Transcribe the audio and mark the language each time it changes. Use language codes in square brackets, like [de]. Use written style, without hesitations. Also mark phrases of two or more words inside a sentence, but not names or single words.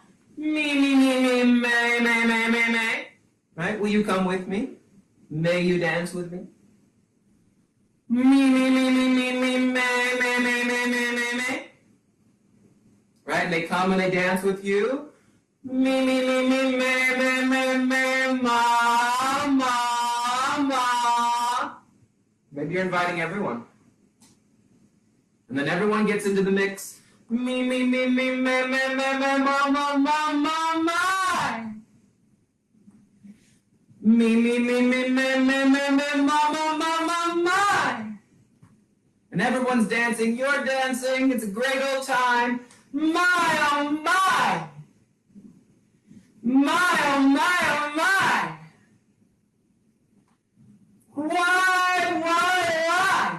[en] Me, me, me, me, me, me, me, me, me. Right? Will you come with me? May you dance with me? Me, me, me, me, me, me, me, me, me, me, me, me, me. Right? And they come and they dance with you. Me, me, me, me, me, me, me, me, ma, ma, ma. Maybe you're inviting everyone. And then everyone gets into the mix. Me, me, me, me, me, me, me, me, ma, ma, ma, ma, ma. Me, me, me, me, me, me, me, me, ma, ma, ma, ma, ma. And everyone's dancing, you're dancing, it's a great old time. My, oh my! My, oh my, oh my! Why?